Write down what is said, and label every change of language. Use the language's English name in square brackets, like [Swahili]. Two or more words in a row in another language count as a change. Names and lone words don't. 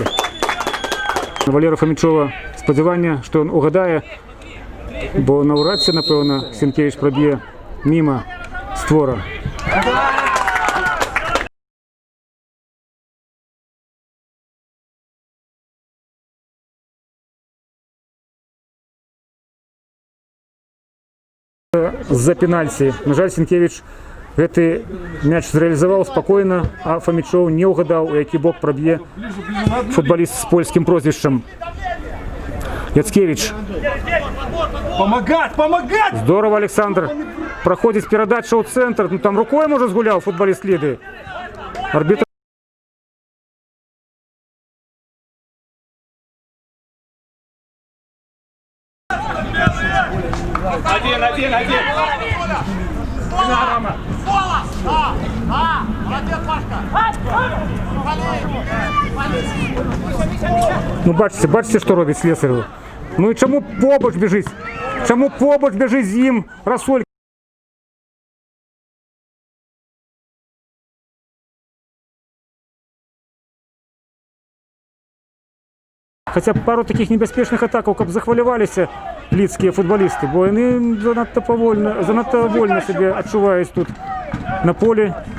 [Ukrainian] Валера Фомічова сподівання, що він угадає, бо навряд чи, напевно, Сінкевич проб'є мимо створа. За пенальти. [Belarusian] На жаль, Сінкевич гэты мяч зреалізаваў спокойно, а Фомічов не угадал, у які бок проб'е [Russian] футболист с польским прозвищем. [Belarusian] Яцкевич. [Russian] Помогать! Здорово, Александр. Проходит передача у центр. Ну, там рукой, может, сгулял футболист Лиды. Арбитр. Один. Молодец, Пашка! [Ukrainian] Ну, бачите, що робить Слесарев. Ну і чому побач біжить? Чому побач біжить з ним Расоль? Хоча пару таких небезпечних атак, каб захвалювалися лідські футболісти, бо вони занадто вольно себе відчувають тут на полі.